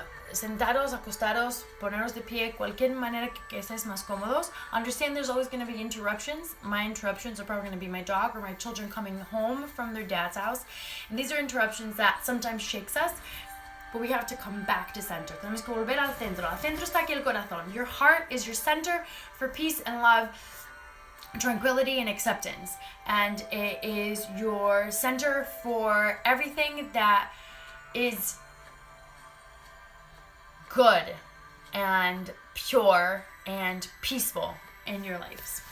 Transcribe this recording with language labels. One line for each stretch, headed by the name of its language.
Spanish: Sentados, acostados, poneros de pie, cualquier manera que estés más cómodos.
English: Understand there's always going to be interruptions. My interruptions are probably going to be my dog or my children coming home from their dad's house. And these are interruptions that sometimes shakes us, but we have to come back to center.
Spanish: Tenemos que volver al centro. Al centro está aquí el corazón.
English: Your heart is your center for peace and love, tranquility and acceptance. And it is your center for everything that is good and pure and peaceful in your lives.